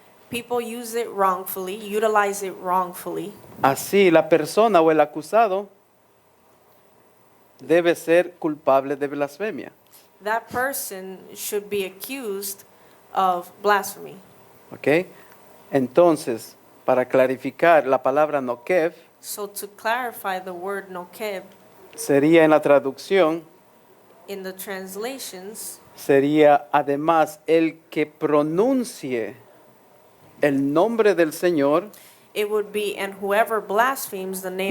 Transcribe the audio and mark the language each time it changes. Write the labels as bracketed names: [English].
[English] People use it wrongfully, utilize it wrongfully. [Spanish] así la persona o el acusado debe ser culpable de blasfemia. [English] That person should be accused of blasphemy. [Spanish] ¿Ok? Entonces, para clarificar la palabra nokev, [English] So to clarify the word nokeb, [Spanish] sería en la traducción, [English] in the translations, [Spanish] sería además el que pronuncie el nombre del Señor, [English] it would be, "And whoever blasphemes the name